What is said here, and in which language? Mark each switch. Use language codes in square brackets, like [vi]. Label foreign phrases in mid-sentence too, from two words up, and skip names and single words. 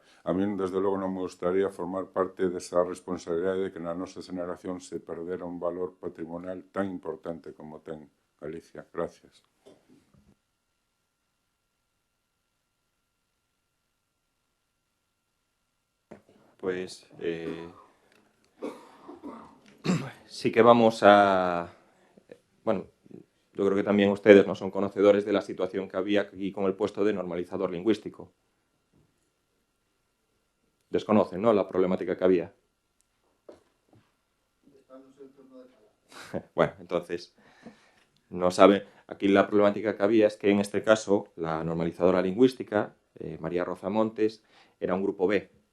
[gl] A mí, desde logo, non me gustaría formar parte desa responsabilidade de que na nosa generación se perdera un valor patrimonial tan importante como ten Galicia. [es] Gracias. Pues sí que vamos a... Bueno, yo creo que también ustedes no son conocedores de la situación que había aquí con el puesto de normalizador lingüístico. Desconocen, ¿no?, la problemática que había. Bueno, entonces, no saben. Aquí la problemática que había es que en este caso la normalizadora lingüística María Roza Montes, era un grupo B.